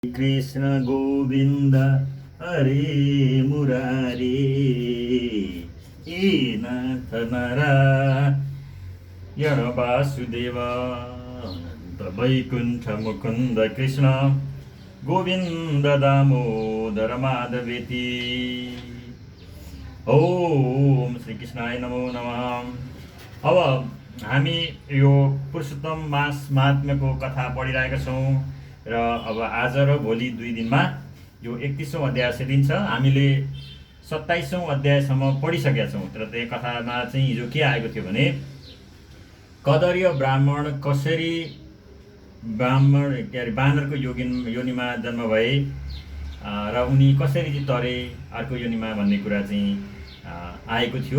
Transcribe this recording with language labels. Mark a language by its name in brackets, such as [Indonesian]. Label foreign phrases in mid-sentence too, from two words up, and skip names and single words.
[Sanskrit] कृष्ण गोविन्द हरे मुरारी हे नाथ नारायण वासुदेव अनन्त वैकुण्ठ मुकुन्द कृष्ण गोविन्द दामोदर माधवेति। ओम श्री कृष्णाय नमो नमः। [Nepali] अब हामी यो पुरुषोत्तम मास महात्म्यको कथा पढिरहेका छौँ र अब आज र भोलि 2 दिनमा यो 31औं अध्याय सकिन्छ। हामीले 27औं अध्यायसम्म पढिसकेका छौँ। तर त्यो कथामा चाहिँ हिजो के आएको थियो भने कदर्य ब्राह्मण कसरी बानरको योनिमा जन्म भए र उनी कसरी चाहिँ तरे अर्को योनिमा भन्ने कुरा चाहिँ आएको थियो।